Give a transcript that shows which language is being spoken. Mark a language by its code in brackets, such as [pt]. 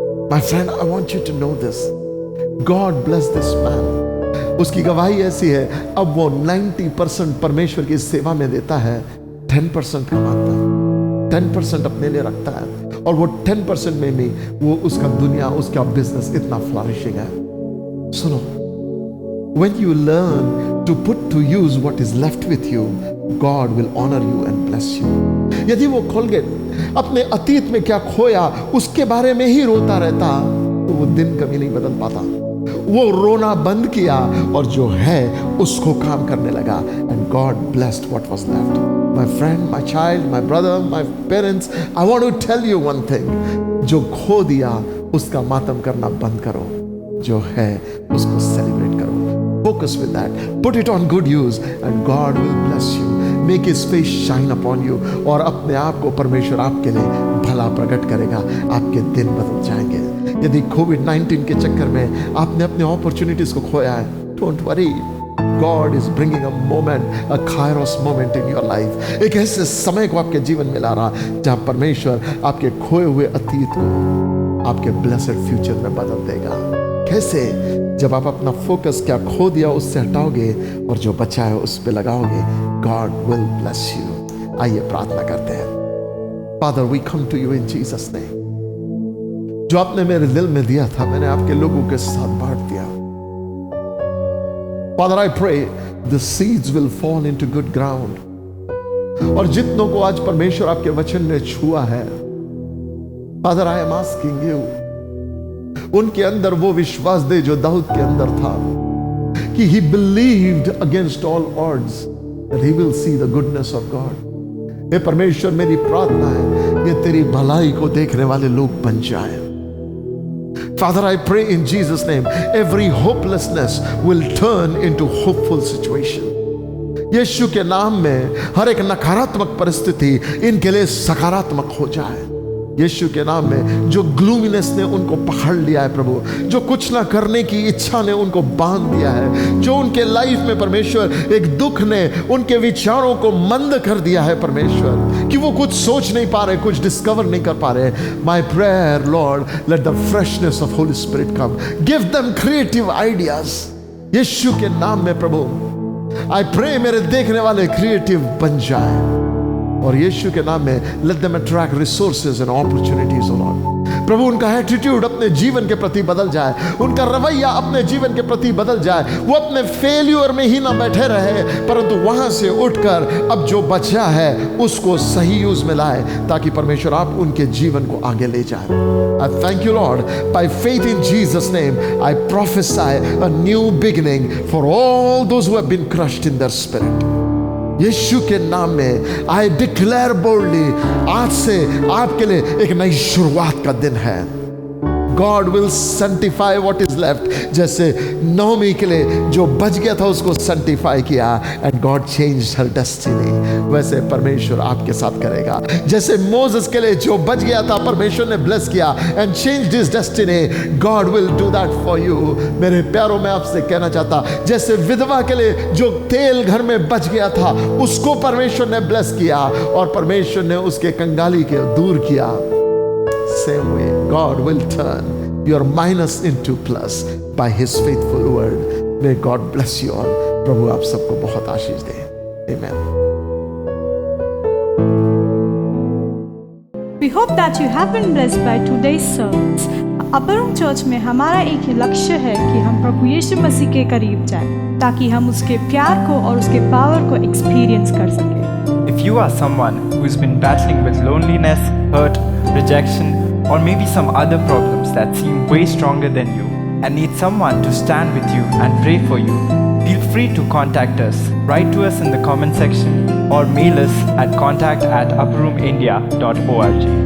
[en] My friend, I want you to know this, God bless this man. [hi] उसकी गवाही ऐसी है, अब वो 90% परमेश्वर की सेवा में देता है, 10% कमाता है, 10% अपने लिए रखता है, और वो 10% में भी वो उसका दुनिया, उसका बिजनेस इतना फ्लरिशिंग है। सुनो, [en] when you learn to put to use what is left with you, God will honor you and bless you. [hi] यदि वो कोलगेट अपने अतीत में क्या खोया उसके बारे में ही रोता रहता, तो वो दिन कभी नहीं बदल पाता। वो रोना बंद किया और जो है उसको काम करने लगा, [en] and God blessed what was left. My friend, my child, my brother, my parents, I want to tell you one thing. [hi] जो खो दिया उसका मातम करना बंद करो, जो है उसको सेलिब्रेट करो। [en] Focus with that. Put it on good use and God will bless you. Make His face shine upon you. [hi] और अपने आप को परमेश्वर आपके लिए भला प्रकट करेगा, आपके दिन बदल जाएंगे। यदि कोविड-19 के चक्कर में आपने अपने अपॉर्चुनिटीज को खोया है, [en] Don't worry, God is bringing a moment, a kairos moment in your life. [hi] एक ऐसे समय को आपके जीवन में ला रहा जहां परमेश्वर आपके खोए हुए अतीत को आपके ब्लेसेड फ्यूचर में बदल देगा। कैसे? जब आप अपना फोकस क्या खो दिया उससे हटाओगे और जो बचा है उस पे लगाओगे। [en] God will bless you. [hi] आइए प्रार्थना करते हैं। [en] Father, we come to you in Jesus' name. [hi] जो आपने मेरे दिल में दिया था, मैंने आपके लोगों के साथ बांट दिया। [en] Father, I pray the seeds will fall into good ground. [hi] और जितनों को आज परमेश्वर आपके वचन ने छुआ है, [en] Father, I am asking you, [hi] उनके अंदर वो विश्वास दे जो दाऊद के अंदर था, कि [en] he believed against all odds that he will see the goodness of God. [hi] हे परमेश्वर, मेरी प्रार्थना है ये तेरी भलाई को देखने वाले लोग बन जाए। [en] Father, I pray in Jesus' name, every hopelessness will turn into hopeful situation. [hi] यीशु के नाम में हर एक नकारात्मक परिस्थिति इनके लिए सकारात्मक हो जाए। यीशु के नाम में जो ग्लूमिनेस ने उनको पकड़ लिया है प्रभु, जो कुछ ना करने की इच्छा ने उनको बांध दिया है, जो उनके लाइफ में परमेश्वर एक दुख ने उनके विचारों को मंद कर दिया है परमेश्वर, कि वो कुछ सोच नहीं पा रहे, कुछ डिस्कवर नहीं कर पा रहे। [en] My prayer Lord, let the freshness of Holy Spirit come, give them creative ideas. [hi] यीशु के नाम में प्रभु [en] I pray [hi] मेरे देखने वाले क्रिएटिव बन जाए, और यीशु के नाम में [en] Let them attract resources and opportunities O Lord. [hi] प्रभु उनका एटीट्यूड अपने जीवन के प्रति बदल जाए, उनका रवैया अपने जीवन के प्रति बदल जाए, वो अपने फेल्यूर में ही ना बैठे रहे, परंतु वहां से उठकर अब जो बचा है उसको सही यूज में लाए, ताकि परमेश्वर आप उनके जीवन को आगे ले जाए। [en] I thank you Lord, by faith in Jesus' name I prophesy a new beginning for all those who have been crushed in their spirit. [hi] यीशु के नाम में [en] I declare boldly, [hi] आज से आपके लिए एक नई शुरुआत का दिन है। [en] God will sanctify what is left. [hi] जैसे नोमी के लिए जो बच गया था उसको sanctify किया, [en] and God changed her destiny. [hi] वैसे परमेश्वर आपके साथ करेगा। जैसे मोसेस के लिए जो बच गया था परमेश्वर ने bless किया [en] and changed his destiny, God will do that for you. [hi] मेरे प्यारों में आपसे कहना चाहता, जैसे विधवा के लिए जो तेल घर में बच गया था उसको परमेश्वर ने bless किया और परमेश्वर ने उसके कंगाली के दूर किया, [en] same way God will turn your minus into plus by His faithful word. May God bless you all. [hi] प्रभु आप सबको बहुत आशीष दे। [en] Amen. We hope that you have been blessed by today's service. [hi] Upper room church में हमारा एक ही लक्ष्य है कि हम प्रभु यीशु मसीह के करीब जाएं, ताकि हम उसके प्यार को और उसके पावर को एक्सपीरियंस कर सकें। [en] If you are someone who's been battling with loneliness, hurt, rejection, or maybe some other problems that seem way stronger than you and need someone to stand with you and pray for you, feel free to contact us. Write to us in the comment section or mail us at contact@upperroomindia.org.